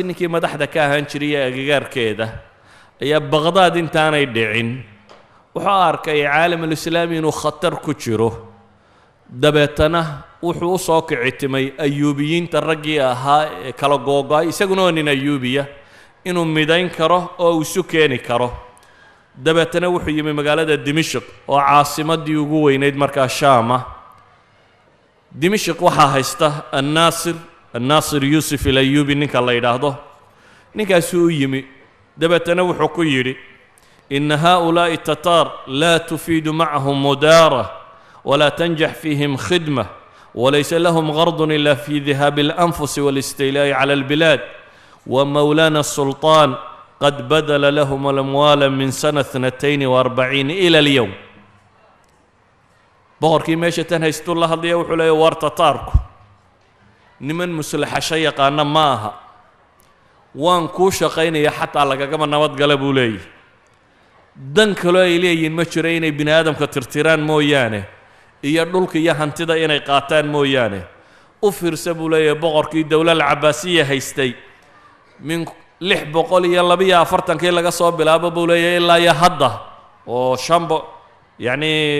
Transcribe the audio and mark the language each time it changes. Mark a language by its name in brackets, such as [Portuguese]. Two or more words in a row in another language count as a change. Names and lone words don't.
[Somali] ninkii madaxda ka ahaan jiray agagaarkeeda ayaa Baqdaad intaanay dhicin wuxuu arkay [Arabic] العالم الإسلامي [Somali] inuu khatar ku jiro dabeetana wuxuu u soo kicitimay Ayuubiyiinta raggii ahaa ee kala googay isaguna waa nin Ayuubiya inuu midayn karo oo uu isu keeni karo dabeetana wuxuu yimi magaalada Dimashq oo caasimadii ugu weynayd markaa Shaam Dimashq waxaa haysta الناصر يوسف الأيوبي ninka la yiraahdo ninkaas uu yimi dabeetana wuxuu ku yiri [Arabic] إن هؤلاء التتار لا تفيد معهم مدارة ولا تنجح فيهم خدمة وليس لهم غرض إلا في ذهاب الأنفس والاستيلاء على البلاد ومولانا السلطان قد بذل لهم الأموال من سنة 42 إلى اليوم [Somali] boqorkii meesha tan haysto la hadlaya wuxuu leeyahay war tataarku niman muslaxa shay yaqaana ma aha waan ku shaqaynaya xataa lagagama nabad gala buu leeyahay dan kale ay leeyihiin ma jiro inay bini aadamka tirtiraan mooyaane iyo dhulka iyo hantida inay qaataan mooyaane u fiirsa buu leeyahay boqorkii dawladda Cabbaasiya haystay min 642 laga soo bilaabo buu leeyahay ilaa hadda oo yacni